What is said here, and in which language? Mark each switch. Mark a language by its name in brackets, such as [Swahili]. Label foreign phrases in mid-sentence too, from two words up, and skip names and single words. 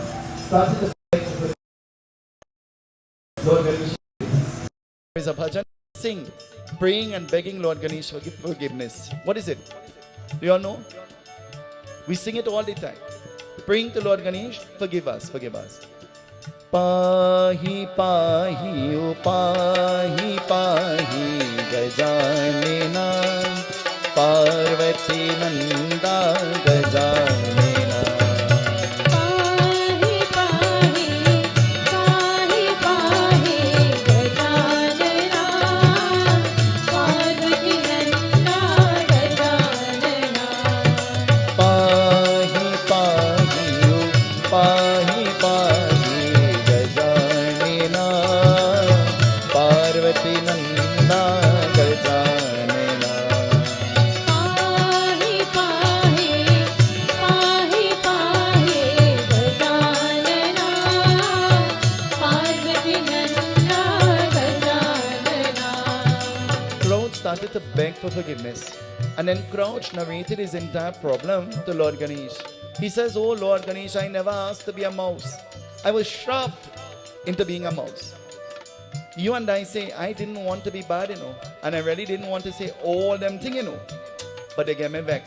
[English] Started to beg with Lord Ganesh. There is a bhajan, sing, praying and begging Lord Ganesh for forgiveness. What is it? Do you all know? We sing it all the time. Praying to Lord Ganesh, forgive us, forgive us. [Sanskrit] पाहि पाहि ओ पाहि पाहि गजानना पार्वती नंदा गजानना. पाहि पाहि पाहि पाहि गजानना पार्वती नंदा गजानना पाहि पाहि ओ पाहि पाहि गजानना पार्वती नंदा गजानना. पाहि पाहि पाहि पाहि गजानना पार्वती नंदा गजानना [English] Crouch started to beg for forgiveness. And then Crouch narrated his entire problem to Lord Ganesh. He says, "Oh Lord Ganesh, I never asked to be a mouse. I was trapped into being a mouse. You and I say, I didn't want to be bad, and I really didn't want to say all them things, But they get me vexed.